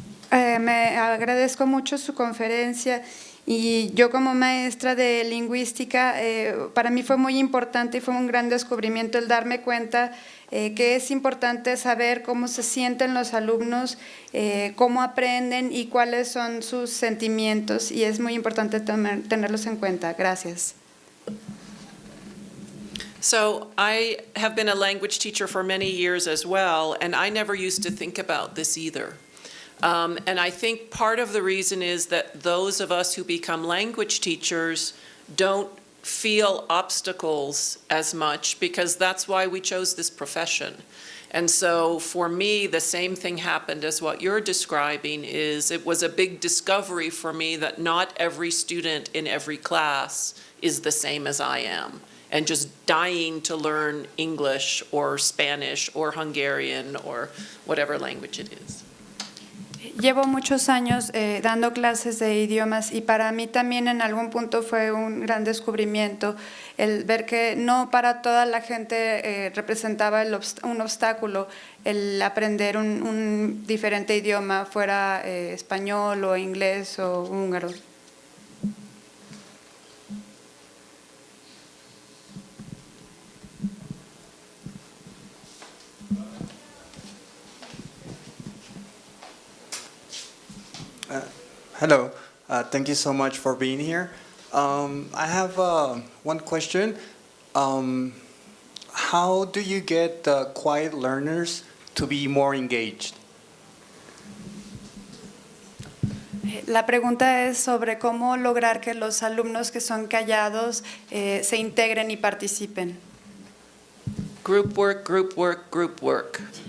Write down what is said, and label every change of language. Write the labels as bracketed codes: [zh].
[es] Me agradezco mucho su conferencia, y yo como maestra de lingüística, para mí fue muy importante y fue un gran descubrimiento el darme cuenta que es importante saber cómo se sienten los alumnos, cómo aprenden y cuáles son sus sentimientos, y es muy importante tenerlos en cuenta. Gracias. [en] So I have been a language teacher for many years as well, and I never used to think about this either. And I think part of the reason is that those of us who become language teachers don't feel obstacles as much, because that's why we chose this profession. And so for me, the same thing happened as what you're describing. Is it was a big discovery for me that not every student in every class is the same as I am, and just dying to learn English or Spanish or Hungarian or whatever language it is. [es] Llevo muchos años dando clases de idiomas, y para mí también en algún punto fue un gran descubrimiento el ver que no para toda la gente representaba un obstáculo el aprender un diferente idioma, fuera español o inglés o húngaro. [en] Hello, thank you so much for being here. I have one question. How do you get the quiet learners to be more engaged? [es] La pregunta es sobre cómo lograr que los alumnos que son callados se integren y participen. [en] Group work, group work, group work.